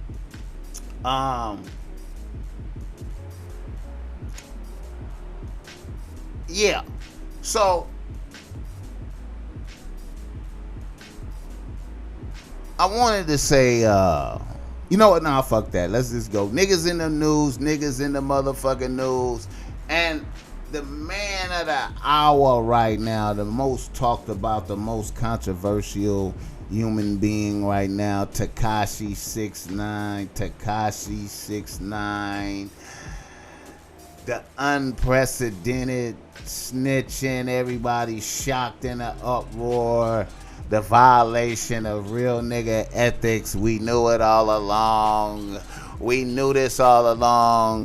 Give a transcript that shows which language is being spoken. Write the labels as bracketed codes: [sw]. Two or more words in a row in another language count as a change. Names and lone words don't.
[en] Yeah, so I wanted to say, you know what? Nah, fuck that. Let's just go. Niggas in the news, niggas in the motherfucking news, and the man of the hour right now, the most talked about, the most controversial human being right now, Tekashi 6ix9ine. Tekashi 6ix9ine. The unprecedented snitching, everybody shocked in an uproar, the violation of real nigga ethics. We knew it all along. We knew this all along.